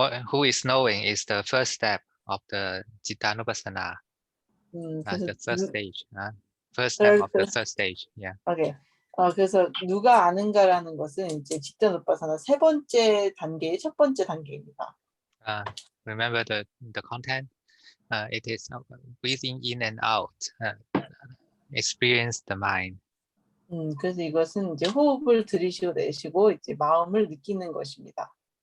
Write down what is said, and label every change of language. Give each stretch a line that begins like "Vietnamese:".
English: Who is knowing is the first step of the Cittanupassana, the third stage. First step of the third stage. Yeah. Okay.
Korean: 그래서 누가 아는가라는 것은 이제 집단우파사나 3번째 단계의 첫 번째 단계입니다.
English: Remember the content. It is breathing in and out. Experience the mind.
Korean: 그래서 이것은 이제 호흡을 들이쉬고 내쉬고 이제 마음을 느끼는 것입니다.